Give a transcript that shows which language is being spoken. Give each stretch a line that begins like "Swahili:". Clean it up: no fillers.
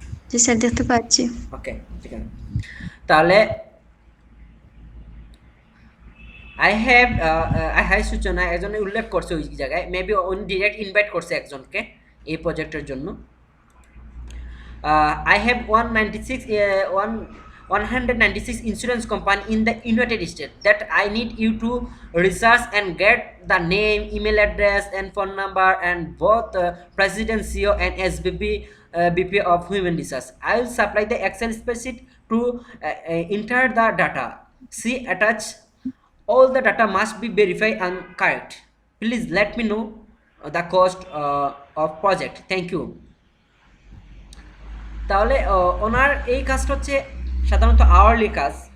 Bangla: জি sir, দেখতে পাচ্ছি। ওকে, ঠিক আছে। তাহলে আই হ্যাভ সূচনা একজনে উল্লেখ করছে ওই জায়গায়, মেবি উনি ডিরেক্ট ইনভাইট করছে একজনকে এই প্রজেক্টের জন্য।
English: I have 196 insurance company in the United States that I need you to research and get the name, email address, and phone number, and both President, CEO, and SVP, BP of Human Resource. I will supply the Excel spreadsheet to enter the data. See attach. All the data must be verified and correct. Please let me know the cost of project. Thank you.
Bangla: তাহলে ওনার এই কাজটা হচ্ছে সাধারণত hourly কাজ।